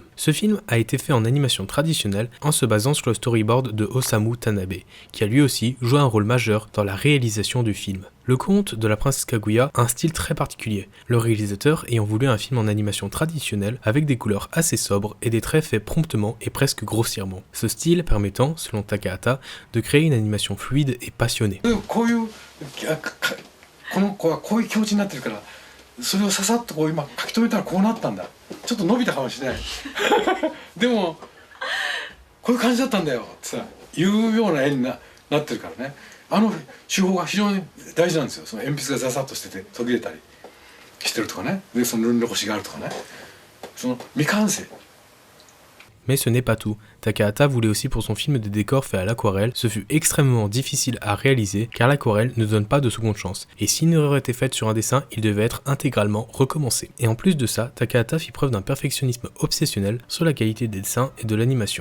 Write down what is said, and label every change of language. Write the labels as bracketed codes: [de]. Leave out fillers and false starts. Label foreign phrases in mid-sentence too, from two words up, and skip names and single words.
[fr] Ce film a été fait en animation traditionnelle en se basant sur le storyboard de Osamu Tanabe, qui a lui aussi joué un rôle majeur dans la réalisation du film. Le conte de la princesse Kaguya a un style très particulier, le réalisateur ayant voulu un film en animation traditionnelle avec des couleurs assez sobres et des traits faits promptement et presque grossièrement. Ce style permettant, selon Takahata, de créer une animation fluide et passionnée. [ja] それをささっとこう今書き留めたらこうなったんだ。ちょっと伸びたかもしれないでもこういう感じだったんだよってさ言うような絵に なってるからね。あの手法が非常に大事なんですよ。その鉛筆がザサッとしてて途切れたりしてるとかね。でそのルンロコシがあるとかね。その未完成。 [fr] Mais ce n'est pas tout. Takahata voulait aussi pour son film des décors faits à l'aquarelle. Ce fut extrêmement difficile à réaliser car l'aquarelle ne donne pas de seconde chance. Et si une erreur était faite sur un dessin, il devait être intégralement recommencé. Et en plus de ça, Takahata fit preuve d'un perfectionnisme obsessionnel sur la qualité des dessins et de l'animation.